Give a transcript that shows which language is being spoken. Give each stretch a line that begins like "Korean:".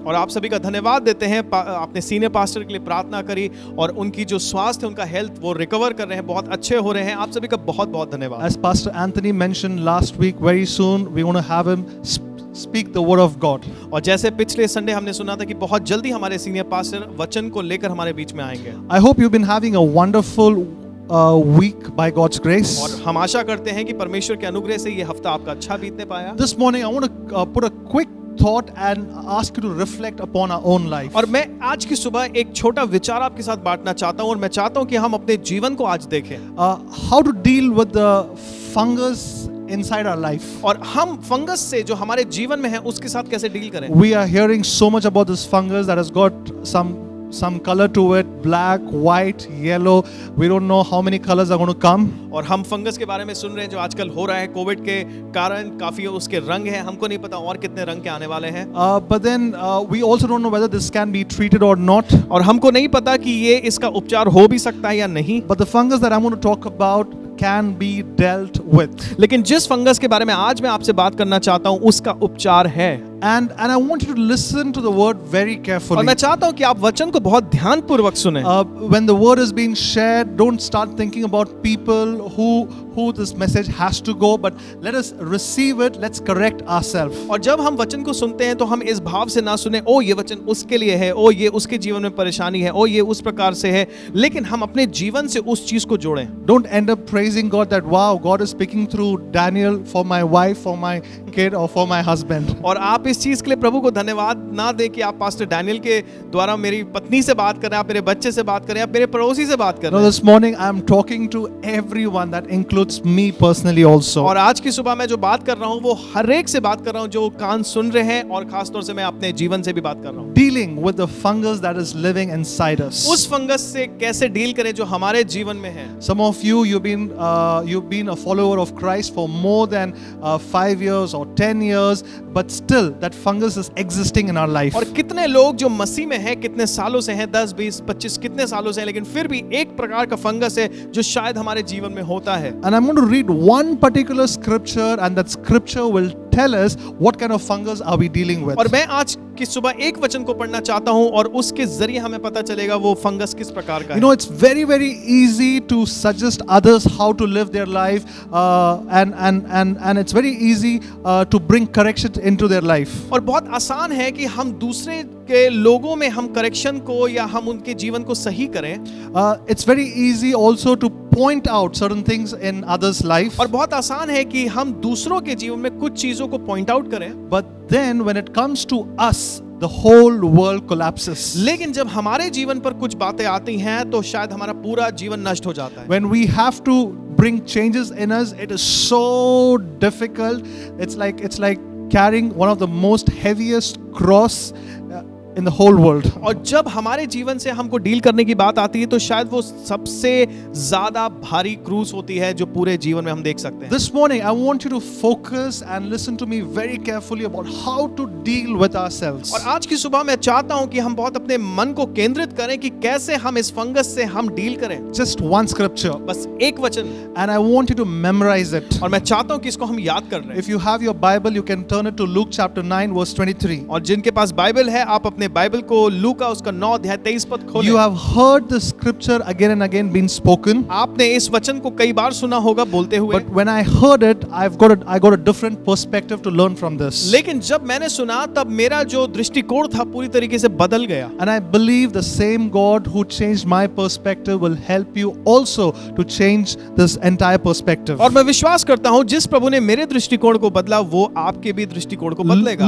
Hindi: और आप सभी का धन्यवाद देते हैं, अपने सीनियर पास्टर के लिए प्रार्थना करी और उनकी जो स्वास्थ्य, उनका हेल्थ वो रिकवर कर रहे हैं, बहुत अच्छे हो रहे हैं। आप सभी का बहुत बहुत धन्यवाद।
English: As Pastor Anthony mentioned last week, very soon we want to have him speak the word of God.
Hindi: और जैसे पिछले संडे हमने सुना था कि बहुत जल्दी हमारे सीनियर पास्टर वचन को लेकर हमारे बीच में आएंगे।
English: I hope you've been having a wonderful week by God's grace.
Hindi: और हम आशा करते हैं कि परमेश्वर के अनुग्रह से ये हफ्ता आपका अच्छा बीतने पाया।
English: This morning I want to put a quick thought and ask you to reflect upon our own life.
Hindi: और मैं आज की सुबह एक छोटा विचार आपके साथ बांटना चाहता हूं और मैं चाहता हूं कि हम अपने जीवन को आज देखें।
English: How to deal with the fungus inside our life.
Hindi: और हम फंगस से जो हमारे जीवन में है उसके साथ कैसे डील करें।
English: We are hearing so much about this fungus that has got some color to it, black, white, yellow. We don't know how many colors are going to come.
Hindi: और हम फंगस के बारे में सुन रहे हैं जो आजकल हो रहा है कोविड के कारण, काफी उसके रंग हैं, हमको नहीं पता और कितने रंग के आने वाले हैं।
English: But then we also don't know whether this can be treated or not.
Hindi: और हमको नहीं पता कि ये इसका उपचार हो भी सकता है या नहीं।
English: But the fungus that I'm going to talk about can be dealt with.
Hindi: लेकिन जिस फंगस के बारे में आज मैं आपसे बात करना चाहता हूं उसका उपचार है।
English: And I want you to listen to the word very
Hindi: और
English: carefully.
Hindi: मैं चाहता हूं कि आप वचन को बहुत ध्यानपूर्वक सुने।
English: When the word is being shared, don't start thinking about people who this message has to go, but let us receive it. Let's correct ourselves.
Hindi: और जब हम वचन को सुनते हैं तो हम इस भाव से ना सुने, ओ ये वचन उसके लिए है, ओ ये उसके जीवन में परेशानी है, ओ ये उस प्रकार से है, लेकिन हम अपने जीवन से उस चीज को जोड़ें।
English: Don't end up praising God that wow, God is speaking through Daniel for my wife, for my kid, or for my husband.
Hindi: और आप इस चीज के लिए प्रभु को धन्यवाद ना दें कि आप पास्टर डैनियल के द्वारा मेरी पत्नी से बात कर रहे हैं, आप मेरे बच्चे से बात कर रहे हैं, आप मेरे पड़ोसी से बात कर
English: Now
Hindi: रहे हैं।
English: this morning I am talking to everyone, that includes me personally also.
Hindi: और आज की सुबह मैं जो बात कर रहा हूँ वो हर एक से बात कर रहा हूँ जो कान सुन रहे हैं, और खास तौर से मैं अपने जीवन से भी बात कर रहा हूँ।
English: Dealing with the fungus that is living inside us.
Hindi: उस फंगस से कैसे डील करें जो हमारे जीवन में है।
English: Some of you've been a follower of Christ for more than 5 years or 10 years, but still that fungus is existing in our life.
Hindi: और कितने लोग जो मसीह में हैं, कितने सालों से हैं, 10, 20, 25 कितने सालों से हैं, लेकिन फिर भी एक प्रकार का फंगस है जो शायद हमारे जीवन में होता है।
English: And I'm going to read one particular scripture, and that scripture will tell us what kind of fungus are we dealing with.
Hindi: और मैं आज की सुबह एक वचन को पढ़ना चाहता हूं और उसके जरिए हमें पता चलेगा वो फंगस किस प्रकार का
English: You know,
Hindi: है।
English: it's very easy to suggest others how to live their life, and it's very easy to bring correction into their life.
Hindi: और बहुत आसान है कि हम दूसरे के लोगों में हम करेक्शन को या हम उनके जीवन को सही करें।
English: It's very easy also to point out certain things in others' life.
Hindi: और बहुत आसान है कि हम दूसरों के जीवन में कुछ चीजों को पॉइंट आउट करें।
English: But then when it comes to us, the whole world collapses.
Hindi: लेकिन जब हमारे जीवन पर कुछ बातें आती हैं तो शायद हमारा पूरा जीवन नष्ट हो जाता है।
English: When we have to bring changes in us, it is so difficult. It's like carrying one of the most heaviest cross in the whole world.
Hindi: और जब हमारे जीवन से हमको डील करने की बात आती है तो शायद वो सबसे ज्यादा भारी क्रूस होती है जो पूरे जीवन में हम देख सकते हैं।
English: This morning I want you to focus and listen to me very carefully about how to deal with ourselves.
Hindi: और आज की सुबह मैं चाहता हूं कि हम बहुत अपने मन को केंद्रित करें कि कैसे हम इस फंगस से हम डील करें।
English: Just one scripture,
Hindi: बस एक वचन,
English: and I want you to memorize it.
Hindi: और मैं चाहता हूं कि इसको हम याद कर रहे हैं।
English: If you have your Bible, you can turn it to Luke chapter 9 verse 23.
Hindi: और जिनके पास बाइबल है आप अपने बाइबल को लूका उसका 9 अध्याय 23 पद खोलें।
English: You have heard the scripture again and again being spoken.
Hindi: आपने इस वचन को कई बार सुना होगा बोलते हुए,
English: But when I heard it, I got a different perspective to learn from this.
Hindi: लेकिन जब मैंने सुना तब मेरा जो दृष्टिकोण था पूरी तरीके से बदल गया।
English: And I believe the same God who changed my perspective will help you also to change this entire perspective.
Hindi: और मैं विश्वास करता हूं जिस प्रभु ने मेरे दृष्टिकोण को बदला वो आपके भी दृष्टिकोण को बदलेगा।